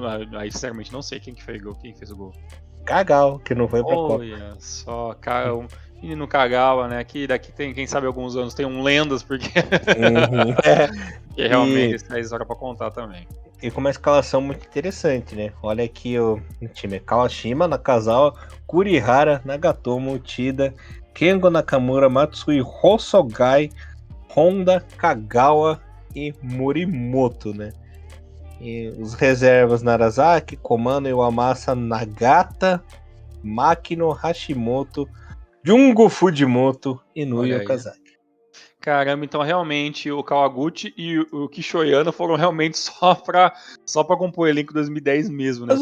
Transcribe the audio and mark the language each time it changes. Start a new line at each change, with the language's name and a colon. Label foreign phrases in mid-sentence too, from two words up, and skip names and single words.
Portuguese: Aí, sinceramente, não sei quem que fez o gol. Quem fez o gol? Cagal, que não foi pra Copa. Olha só, cara, um menino Kagawa, né? Que daqui tem, quem sabe, alguns anos tem um lendas, porque Uhum. que realmente E, isso é história pra contar também. e com uma escalação muito interessante, né? Olha aqui o time: Kawashima, Nakazawa, Kurihara, Nagatomo, Uchida, Kengo Nakamura, Matsui Hosogai, Honda, Kagawa e Morimoto, né? E os reservas: Narazaki, Komano, Iwamasa, Nagata, Makino, Hashimoto, Jungo Fujimoto e Nui Olha aí. Okazaki. Caramba, então realmente o Kawaguchi e o Kishoyano foram realmente só pra compor o elenco 2010 mesmo, né?